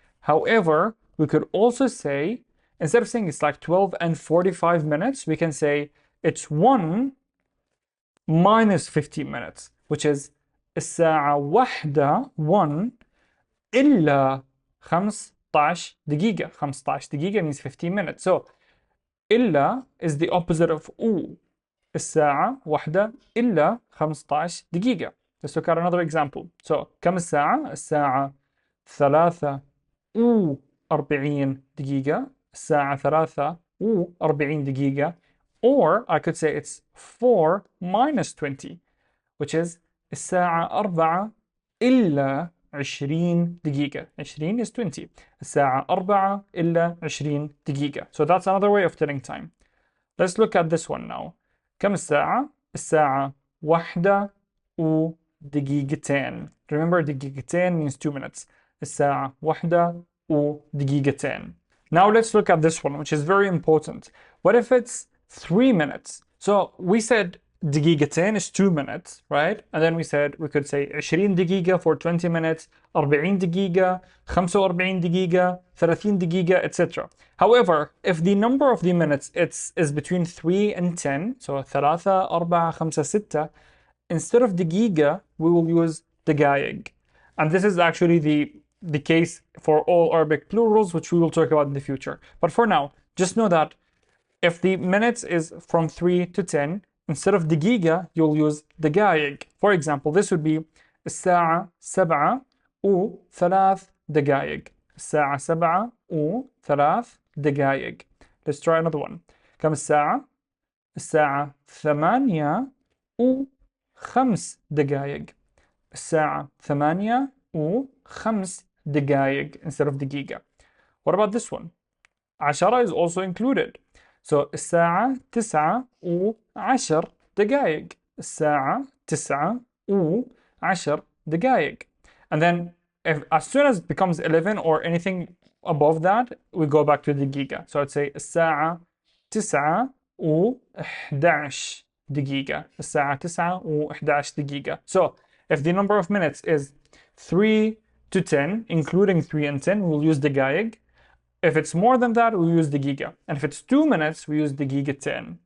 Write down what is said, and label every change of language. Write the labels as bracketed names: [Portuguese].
[English] However, we could also say, instead of saying it's like 12 and 45 minutes, we can say it's 1 minus 15 minutes, which is [Arabic] الساعة واحدة 1 إلا 15 دقيقة. [English] 15 دقيقة means 15 minutes. So إلا is the opposite of U. [Arabic] الساعة واحدة إلا 15 دقيقة. [English] Let's look at another example. [Arabic] So كم الساعة؟ الساعة 43 دقيقة. الساعة 43 دقيقة. [English] Or I could say it's 4 minus 20, which is [Arabic] الساعة 4 إلا 20 دقيقة. [English] 20 is 20. [Arabic] الساعة 4 إلا 20 دقيقة. [English] So that's another way of telling time. Let's look at this one now. [Arabic] كم الساعة؟ الساعة واحدة ودقيقتين. [English] Remember, دقيقتين means 2 minutes. [Arabic] الساعة واحدة ودقيقتين. [English] Now let's look at this one, which is very important. What if it's 3 minutes? So we said دقيقتين is 2 minutes, right? And then we said we could say 20 دقيقة for 20 minutes, 40 دقيقة, 45 دقيقة, 30 دقيقة, etc. However, if the number of the minutes is between 3 and 10, so 3, 4, 5, 6, instead of دقيقة, we will use دقايق. And this is actually the case for all Arabic plurals, which we will talk about in the future. But for now, just know that if the minutes is from 3 to 10, instead of دقيقة, you'll use دقايق. For example, this would be [Arabic] الساعة 7 و3 دقايق. الساعة 7 و3 دقايق. [English] Let's try another one. [Arabic] كم الساعة؟ الساعة 8 و5 دقايق. الساعة 8 و5 دقايق [English] instead of [Arabic] دقيقة. [English] What about this one? 10 is also included. [Arabic] So الساعة 9 و10 دقايق. الساعة 9 و10 دقايق. And then as soon as it becomes 11 or anything above that, we go back to دقيقة. [English] So I'd say [Arabic] الساعة 9 و11 دقيقة. الساعة 9 و11 دقيقة. [English] So if the number of minutes is 3 to 10, including 3 and 10, we'll use دقايق. If it's more than that, we use دقيقة. And if it's 2 minutes, we use دقيقتين.